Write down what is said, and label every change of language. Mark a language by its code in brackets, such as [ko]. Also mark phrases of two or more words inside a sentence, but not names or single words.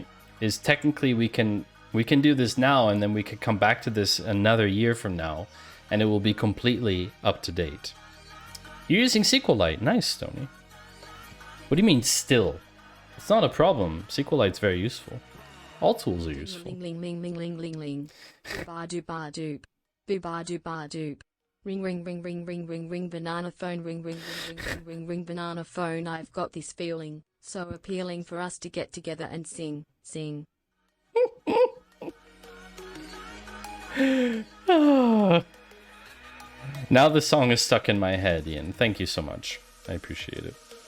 [en] Is technically we can do this now, and then we could come back to this another year from now, and it will be completely up to date. You're using SQLite. Nice, Stony. What do you mean, still? It's not a problem. SQLite's very useful. All tools are useful. Ling ling ling ling ling ling. Ba doop ba doop. Boo ba doop ba doop. Ring ring ring ring ring ring ring banana phone ring ring ring ring ring ring ring banana phone. I've got this feeling, so appealing for us to get together and sing. Now the song is stuck in my head, Ian. Thank you so much. I appreciate it.